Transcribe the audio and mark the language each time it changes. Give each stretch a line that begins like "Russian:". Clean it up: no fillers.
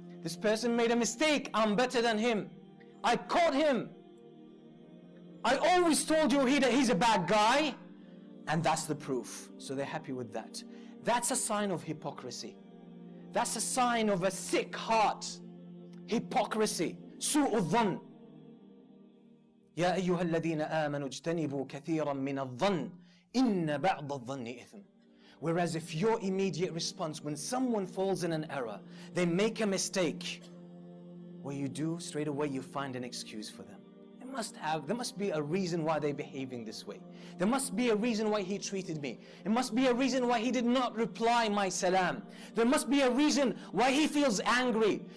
English: This person made a mistake, I'm better than him. I caught him. I always told you he's a bad guy. And that's the proof. So they're happy with that. That's a sign of hypocrisy. That's a sign of a sick heart. Hypocrisy. Su'ud dhann.
Arabic: يا أيها الذين آمنوا اجتنبوا كثيرا من الظن إن بعض الظن إثم.
English: Whereas if your immediate response when someone falls in an error, they make a mistake, what you do straight away, you find an excuse for them. There must be a reason why they're behaving this way. There must be a reason why he treated me. There must be a reason why he did not reply my salam. There must be a reason why he feels angry.